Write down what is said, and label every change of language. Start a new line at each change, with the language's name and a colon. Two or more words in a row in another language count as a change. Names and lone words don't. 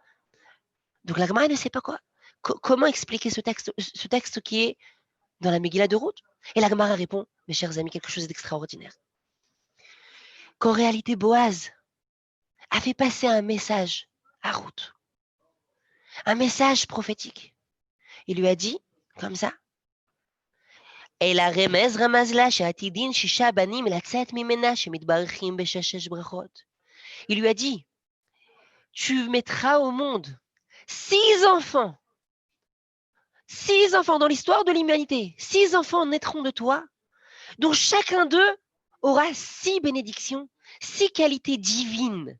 French: Donc la Gemara ne sait pas quoi. Comment expliquer ce texte qui est dans la Megillah de Ruth? Et la Gemara répond, mes chers amis, quelque chose d'extraordinaire. Qu'en réalité, Boaz a fait passer un message à Ruth. Un message prophétique. Il lui a dit, comme ça,
Hebrew: אלא רמז רמז לה שעתידין 6 בנים לצאת ממנה שמתברכים ב6 ברכות.
French: Il lui a dit, tu mettras au monde 6 enfants. 6 enfants dans l'histoire de l'humanité. 6 enfants naîtront de toi, dont chacun d'eux aura 6 bénédictions, 6 qualités divines.